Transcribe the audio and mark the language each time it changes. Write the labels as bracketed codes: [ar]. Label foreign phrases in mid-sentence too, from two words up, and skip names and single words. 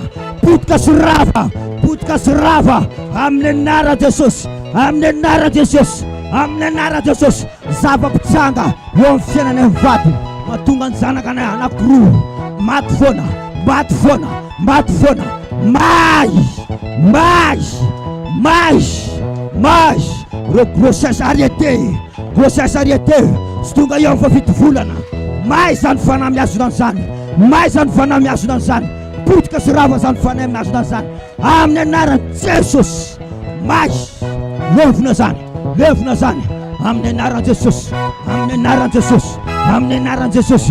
[mg] Potika sy rava, potika sy rava amin'ny anara Jesosy, amin'ny anara Jesosy, amin'ny anara Jesosy. Zava-pitsanga eo amin'ny fiainana ny vady mahatonga ny zanaka anankiroa maty foana, maty foana, maty foana. May, may, may, may. [fr] Reo grossesse arrêté, grossesse arrêté, [mg] sy tonga eo fa fito volana. May zany fanamiazona an'izany, may zany fanamiazona an'izany, potika sy rava zany fanamiazona an'izany amin'ny anaran'i Jesosy. May levona zany, levona zany amin'ny anaran'i Jesosy, amin'ny anaran'i Jesosy, amin'ny anaran'i Jesosy.